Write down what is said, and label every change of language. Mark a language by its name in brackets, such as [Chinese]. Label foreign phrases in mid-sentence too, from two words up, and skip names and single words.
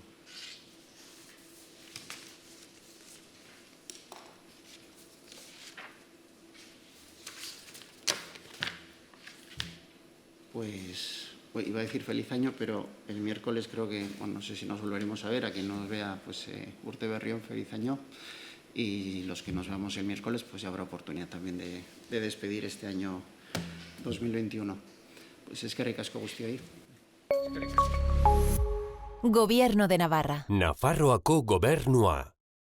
[Spanish] Pues iba a decir feliz año, pero el miércoles creo que, bueno, no sé si nos volveremos a ver. A quien nos vea, pues [Basque] Urte Berrión, [Spanish] feliz año. Y los que nos veamos el miércoles, pues ya habrá oportunidad también de despedir este año 2021. [Basque] Pues eskerrik asko guztioi. [Spanish] Gobierno de Navarra. [Basque] Nafarroako gobernua.